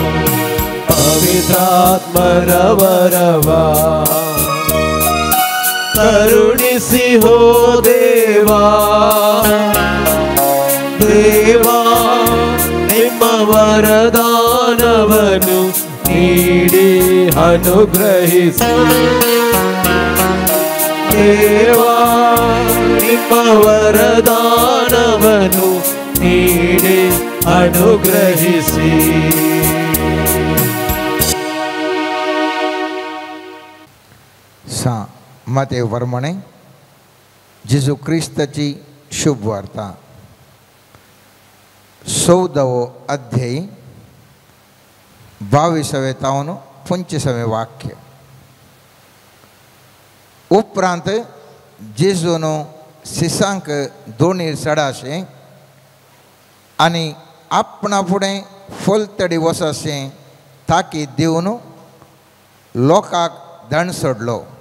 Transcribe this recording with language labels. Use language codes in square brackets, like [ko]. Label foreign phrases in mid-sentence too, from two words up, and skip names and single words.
[kn] ಪವಿತ್ರಾತ್ಮರವರವ ಕರುಣಿಸಿ ಹೋ ದೇವಾ ದೇವಾ ನಿಮ್ಮ ವರದಾನವನು ನೀಡಿ ಅನುಗ್ರಹಿಸಿ ದೇವಾ ನಿಮ್ಮ ವರದಾನವನು ನೀಡಿ ಅನುಗ್ರಹಿಸಿ [kok] सा मते वर्मणे जेजू क्रिस्ताची शुभ वार्ता 14व अध्याय 22वे तावन 25वे वाक्य उपरांत जेजून शिसांक दोणीर चडाशें आनी आपणा फुडें फलतडी वचशें ताकीद दिवन लोकांक दंड सोडलो